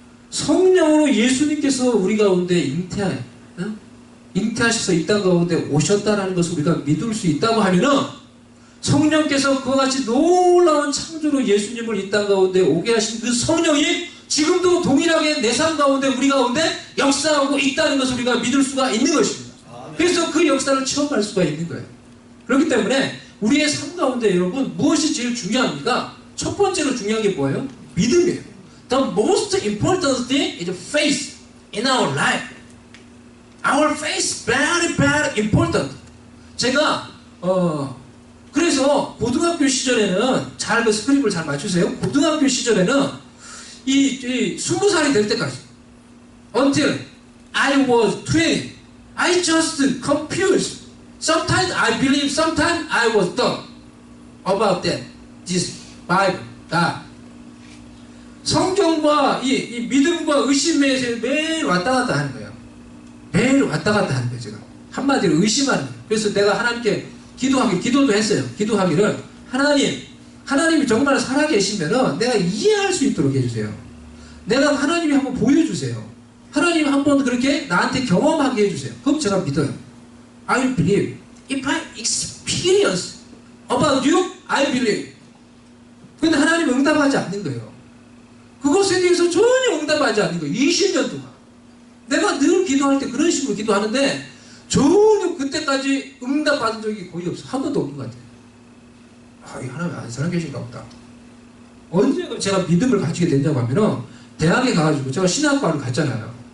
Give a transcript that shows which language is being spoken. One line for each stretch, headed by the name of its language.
Korean: 성령으로 예수님께서 우리 가운데 잉태하셔서 이 땅 가운데 오셨다는 것을 우리가 믿을 수 있다고 하면은 성령께서 그와 같이 놀라운 창조로 예수님을 이 땅 가운데 오게 하신 그 성령이 지금도 동일하게 내 삶 가운데 우리 가운데 역사하고 있다는 것을 우리가 믿을 수가 있는 것입니다. 그래서 그 역사를 체험할 수가 있는 거예요. 그렇기 때문에 우리의 삶 가운데 여러분 무엇이 제일 중요합니까? 첫 번째로 중요한 게 뭐예요? 믿음이에요.
English: The most important thing is faith in our life. Our faith very important.
Korean: 제가 그래서 고등학교 시절에는 그 스크립을 잘 맞추세요. 고등학교 시절에는 이 20살이 될 때까지
English: until I was 20 I just confused. Sometimes I believe, sometimes I was dumb about that. This Bible, God.
Korean: 성경과 이 믿음과 의심에 매일 왔다 갔다 하는 거예요. 매일 왔다 갔다 하는 거예요. 제가 한마디로 의심하는 거예요. 그래서 내가 하나님께 기도도 했어요. 기도하기를 하나님이 정말 살아계시면은 내가 이해할 수 있도록 해주세요. 내가 하나님이 한번 보여주세요. 해주세요. 하나님 한번 그렇게 나한테 경험하게 해주세요. 그럼 제가 믿어요.
English: I believe. If I experience about you, I believe.
Korean: 근데 하나님 응답하지 않는 거예요. 그것에 대해서 전혀 응답하지 않는 거예요. 20년 동안. 내가 늘 기도할 때 그런 식으로 기도하는데 전혀 그때까지 응답받은 적이 거의 없어. 한 번도 없는 것 같아요. 아, 이 하나님 안 살아계신가 보다. 언제 제가 믿음을 가지게 됐냐고 하면은 대학에 가가지고 제가 신학과를 갔잖아요.